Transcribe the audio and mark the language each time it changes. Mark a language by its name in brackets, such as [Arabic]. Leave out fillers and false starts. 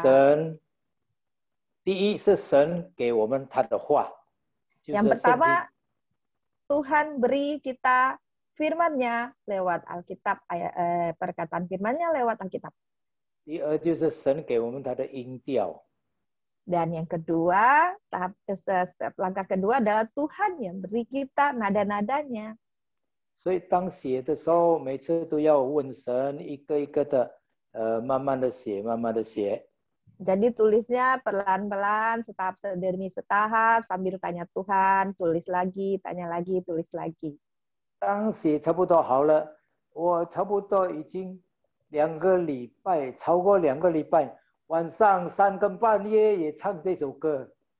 [Chinese] 神，第一是神给我们他的话，就 [Indonesian] Yang [Chinese] 是圣经。 [Indonesian] pertama, Tuhan beri kita firman-Nya lewat Alkitab, perkataan firman-Nya lewat Alkitab. [Chinese] 第二就是神给我们他的音调， [Indonesian] Dan yang kedua, langkah kedua adalah Tuhan yang beri kita nada-nadanya. [Chinese] 所以当写的时候，每次都要问神，一个一个的，慢慢的写，慢慢的写。 [Indonesian] Jadi tulisnya pelan-pelan, setahap demi setahap, sambil tanya Tuhan, tulis lagi, tanya lagi, tulis lagi. [Chinese] 当写差不多好了，我差不多已经2个礼拜，超过2个礼拜，晚上3更半夜也唱这首歌。